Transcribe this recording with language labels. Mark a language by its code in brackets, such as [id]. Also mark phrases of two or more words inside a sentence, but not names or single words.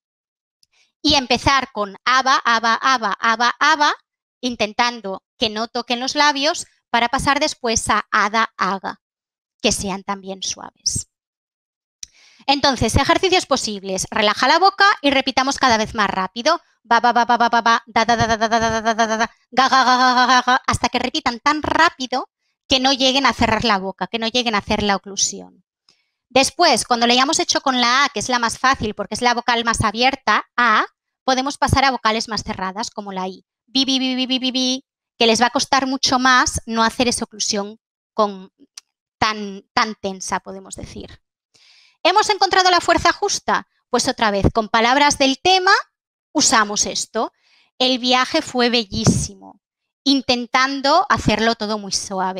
[es] Y empezar con aba, aba, aba, aba, aba, intentando que no toquen los labios para pasar después a ada, aga, que sean también suaves. Entonces, ejercicios posibles. Relaja la boca y repitamos cada vez más rápido. Ba, ba, ba, ba, ba, ba, ba, da, da, da, da, da, da, da, da, da, ga, ga, ga, ga, ga, ga, hasta que repitan tan rápido que no lleguen a cerrar la boca, que no lleguen a hacer la oclusión. Después, cuando lo hayamos hecho con la A, que es la más fácil porque es la vocal más abierta, A, podemos pasar a vocales más cerradas, como la I. Bi, bi, bi, bi, bi, bi, bi, que les va a costar mucho más no hacer esa oclusión tan tensa, podemos decir. ¿Hemos encontrado la fuerza justa? Pues otra vez, con palabras del tema, usamos esto. El viaje fue bellísimo, intentando hacerlo todo muy suave.